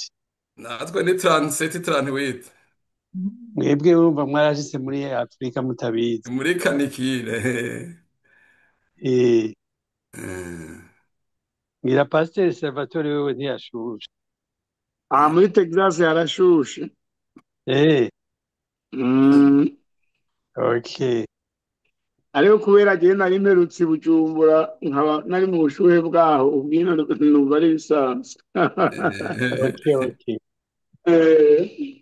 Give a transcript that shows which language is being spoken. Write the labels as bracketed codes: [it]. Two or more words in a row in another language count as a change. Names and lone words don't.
[rn] Natwe ni 37 38. Mwebwe urumva mwarashitse muri Afurika mutabizi. Muri kanikire. Eh, Mm. ngira Pasiteri Salvatore wewe ntiyashushe. Muri Texas harashushe. Eh, Mm. okay. ariko kubera agiye nari mperutse i Bujumbura nkaba nari mu bushuhe bwaho ubwino numva ari bisanzwe. Okay. Eh,